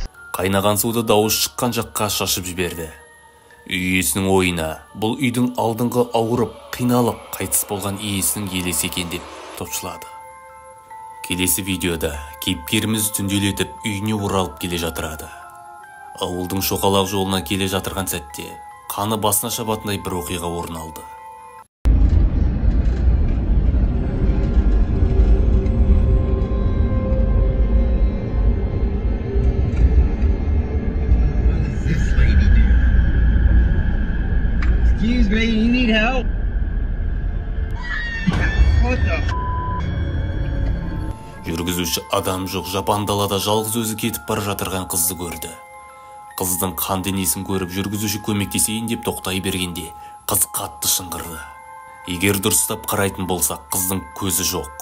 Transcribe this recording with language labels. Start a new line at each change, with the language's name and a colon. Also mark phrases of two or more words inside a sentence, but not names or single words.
Kazakh: Қайнаған суды дауыс шыққан жаққа шашып жіберді. Үй иесінің ойына бұл үйдің алдыңғы ауырып, қиналып, қайтыс болған иесінің елесі екен деп топшылады. Келесі видеода кейіпкеріміз түнделетіп үйіне оралып келе жатырады. Ауылдың шоқалақ жолына келе жатырған сәтте қаны басына шабатындай бір оқиға орын алды.
English: Excuse me, you need help? What the?
Kazakh: Жүргізуші адам жоқ жапан далада жалғыз өзі кетіп бара жатырған қызды көрді. Қыздың қан денесін көріп жүргізуші көмектесейін деп тоқтай бергенде қыз қатты шыңғырды. Егер дұрыстап қарайтын болсақ, қыздың көзі жоқ.